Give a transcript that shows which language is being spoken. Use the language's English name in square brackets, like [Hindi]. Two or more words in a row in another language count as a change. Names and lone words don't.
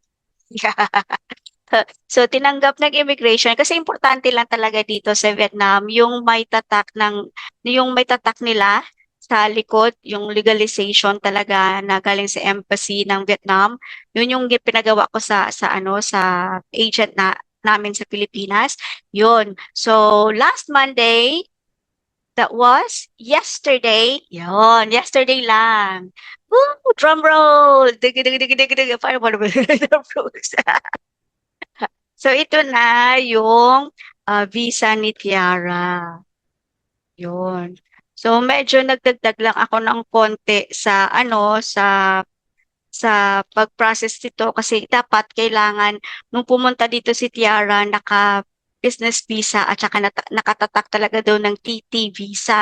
[Filipino] So, tinanggap ng immigration kasi importante lang talaga dito sa Vietnam yung may tatak nila sa likod, yung legalization talaga na galing sa embassy ng Vietnam. Yun yung pinagawa ko sa agent namin sa Pilipinas. Yun. [English] So, last Monday, that was yesterday. Yun, yesterday lang. Woo! Drum roll! Dig, dig, dig, dig, dig. [Filipino] Paano ba naman? [English] Drum rolls. [Filipino] So, ito na yung visa ni Tiara. Yun. So, medyo nagdagdag lang ako ng konti sa pag-process nito kasi dapat kailangan nung pumunta dito si Tiara naka [English] business visa [Filipino] at saka nakatatak talaga daw ng [English] TT visa.